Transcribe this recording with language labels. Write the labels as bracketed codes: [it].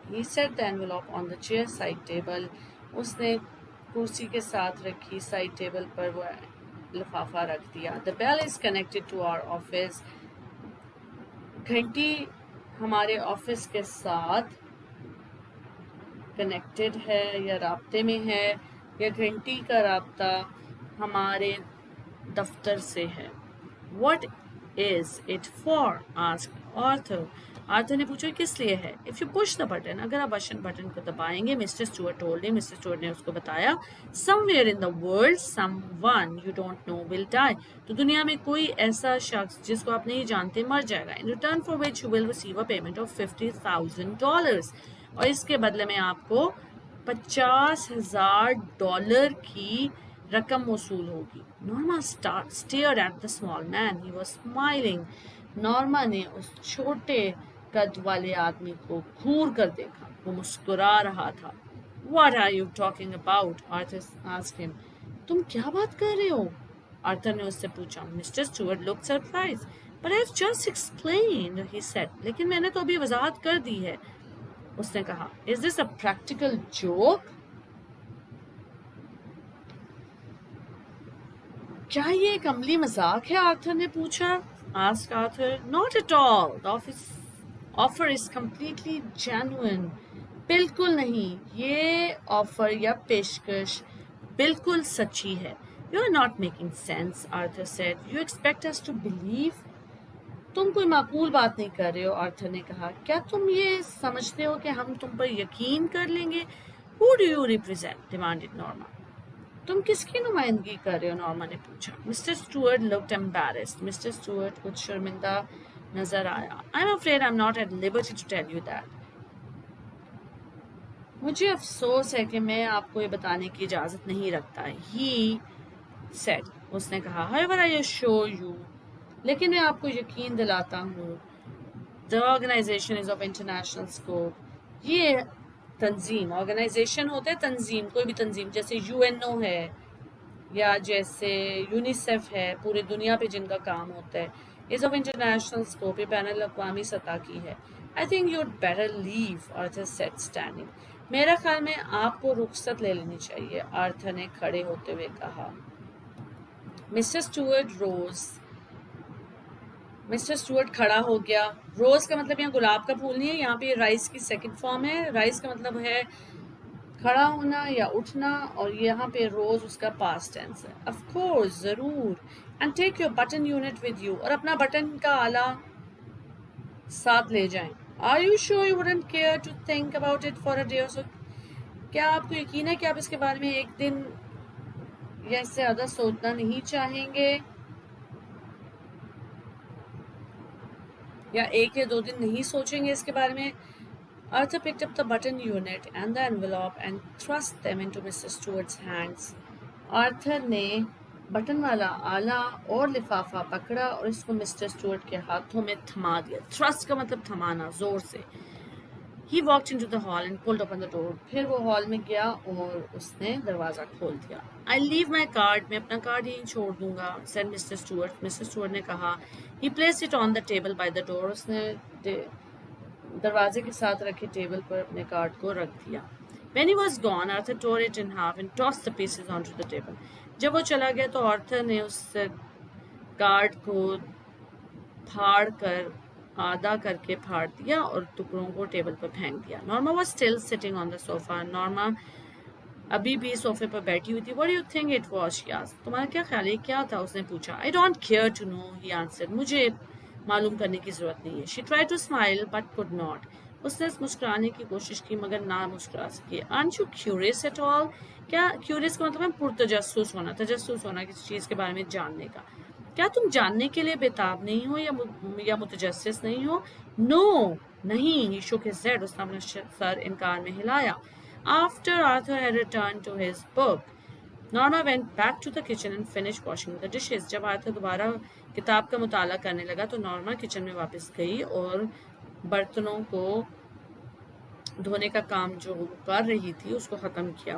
[en] He set the envelope on the chair side table. [ur] اس نے کرسی کے ساتھ رکھی سائڈ ٹیبل پر وہ لفافہ رکھ دیا. [en] The bell is connected to our office. [ur] گھنٹی ہمارے آفس کے ساتھ کنیکٹڈ ہے یا رابطے میں ہے، یا گھنٹی کا رابطہ ہمارے دفتر سے ہے. [en] What is it for? asked Arthur. [ur] Arthur نے پوچھا کس لیے ہے. [en] If you push the button, [ur] اگر آپ بٹن کو دبائیں گے. [en] Mr. Stewart told him. Mr. [ur] Stewart نے اس کو بتایا. [en] Somewhere in the world, someone you don't know will die. [ur] تو دنیا میں کوئی ایسا شخص جس کو آپ نہیں جانتے مر جائے گا. [en] In return for which you will receive a payment of $50,000. [ur] اور اس کے بدلے میں آپ کو $50,000 کی رقم موصول ہوگی. [en] Norma stared at the small man. He was smiling. [ur] Norma نے اس چھوٹے قد والے آدمی کو گھور کر دیکھا. وہ مسکرا رہا تھا. [en] What are you talking about? Arthur asked him. [ur] تم کیا بات کر رہے ہو؟ آرتھر نے اس سے پوچھا. [en] Mr. Stewart looked surprised. But I've just explained, he said. [ur] لیکن میں نے تو ابھی وضاحت کر دی ہے. اس نے کہا. [en] Is this a practical joke? [ur] کیا یہ ایک عملی مذاق ہے؟ آرتھر نے پوچھا. [en] Asked Arthur. Not at all. The offer is completely genuine. [ur] بالکل نہیں. یہ آفر یا پیشکش بالکل سچی ہے. [en] You are not making sense, Arthur said. You expect us to believe? [ur] تم کوئی معقول بات نہیں کر رہے ہو. آرتھر نے کہا. کیا تم یہ سمجھتے ہو کہ ہم تم پر یقین کر لیں گے؟ [en] Who do you represent? demanded Norma. [ur] تم کس کی نمائندگی کر رہے ہو؟ نارما نے پوچھا. [en] Mr. Stewart looked embarrassed. Mr. [ur] Stewart کچھ شرمندہ نظر آیا. [en] I'm afraid I'm not at liberty to tell you that. [ur] مجھے افسوس ہے کہ میں آپ کو یہ بتانے کی اجازت نہیں رکھتا. [en] He said. [ur] اس نے کہا. [en] However, I assure you. [ur] لیکن میں آپ کو یقین دلاتا ہوں. [en] The organization is of international scope. [ur] یہ تنظیم، آرگنائزیشن ہوتا ہے تنظیم، کوئی بھی تنظیم، جیسے UNO ہے یا جیسے یونیسیف ہے، پورے دنیا پہ جن کا کام ہوتا ہے. [en] is of international scope. [ur] یہ بین الاقوامی سطح کی ہے. [en] I think you'd better leave, Arthur said, standing. [ur] میرا خیال میں آپ کو رخصت لے لینی چاہیے. آرتھر نے کھڑے ہوتے ہوئے کہا. [en] Mr. Stewart rose. [ur] Mister Stuart کھڑا ہو گیا. روز کا مطلب یہاں گلاب کا پھول نہیں ہے، یہاں پہ رائز کی سیکنڈ فارم ہے. رائز کا مطلب ہے کھڑا ہونا یا اٹھنا، اور یہاں پہ روز اس کا پاسٹ ٹینس ہے. [en] of course, [ur] ضرور. [en] And take your button unit with you. [ur] اور اپنا بٹن کا آلہ ساتھ لے جائیں. [en] Are you sure you wouldn't care to think about it for a day or so. [ur] کیا آپ کو یقین ہے کہ آپ اس کے بارے میں ایک دن یا اس سے زیادہ سوچنا نہیں چاہیں گے، یا ایک یا دو دن نہیں سوچیں گے اس کے بارے میں؟ [en] Arthur picked up the button unit and the envelope and thrust them into Mr. Stewart's hands. [ur] Arthur نے بٹن والا آلہ اور لفافہ پکڑا اور اس کو مسٹر اسٹوارٹ کے ہاتھوں میں تھما دیا. تھرسٹ کا مطلب تھمانا، زور سے. [en] He walked into the hall and pulled open the door. [ur] پھر وہ ہال میں گیا اور اس نے دروازہ کھول دیا. [en] I'll leave my card. [ur] میں اپنا کارڈ یہیں چھوڑ دوں گا, [en] said Mr. Stewart. [ur] Mr. Stewart نے کہا. [en] He placed it on the table by the door. [ur] اس نے دروازے کے ساتھ رکھے ٹیبل پر اپنے کارڈ کو رکھ دیا. [en] When he was gone, Arthur tore it in half and tossed the pieces onto the table. [ur] جب وہ چلا گیا تو آرتھر نے اس کارڈ کو پھاڑ کر آدھا کر کے پھاڑ دیا اور ٹکڑوں کو ٹیبل پر پھینک دیا. [en] Norma was still sitting on the sofa. [ur] Norma ابھی بھی صوفے پر بیٹھی ہوئی تھی. [en] What do you think it was? she asked. [ur] تمہارا کیا خیال ہے کیا تھا؟ اس نے پوچھا. [en] I don't care to know, he answered. [ur] مجھے معلوم کرنے کی ضرورت نہیں ہے. [en] She tried to smile but could not. [ur] اس نے مسکرانے کی کوشش کی مگر نہ مسکرا سکی. [en] Aren't you curious at all? [ur] کیا curious کا مطلب ہے پرتجسس ہونا, تجسس ہونا کسی چیز کے بارے میں جاننے کا. کیا تم جاننے کے لیے بےتاب نہیں ہو یا متجسس نہیں ہو؟ No, نہیں. [en] He shook his head. [ur] اس نے اپنا سر انکار میں ہلایا. [en] After Arthur had returned to his book, Norma went back to the kitchen and finished washing the dishes. [ur] جب آرتھر دوبارہ کتاب کا مطالعہ کرنے لگا تو نارما کچن میں واپس گئی اور برتنوں کو دھونے کا کام جو وہ کر رہی تھی اس کو ختم کیا.